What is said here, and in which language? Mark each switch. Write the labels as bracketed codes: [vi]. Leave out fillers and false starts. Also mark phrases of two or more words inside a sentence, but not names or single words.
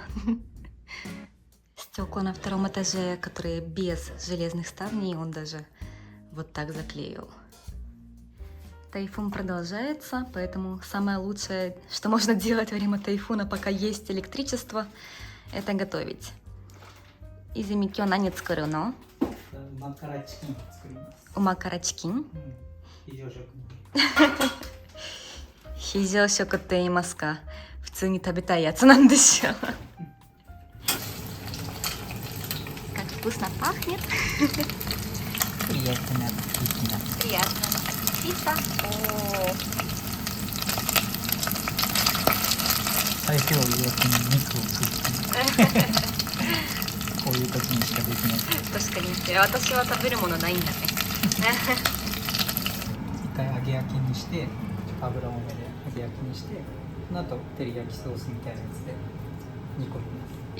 [ru] Стекла на 2 этаже, которые без железных ставней, он даже вот так заклеил. Тайфун продолжается, поэтому самое лучшее, что можно делать во время тайфуна, пока есть электричество, это готовить. [ja] Изами 今日何作るの? マカラチキン作ります. うまからチキン? 非常食。非常食って言いますか？普通に食べたいやつなんでしょう。 [ru] Как вкусно пахнет. Приятного аппетита. Приятного аппетита. О, [ja] 最初は弱気に肉を食ってこういう時にしかできない。確かに。私は食べるものないんだね。一回揚げ焼きにして油多めで揚げ焼きにして、その後照り焼きソースみたいなやつで煮込みます。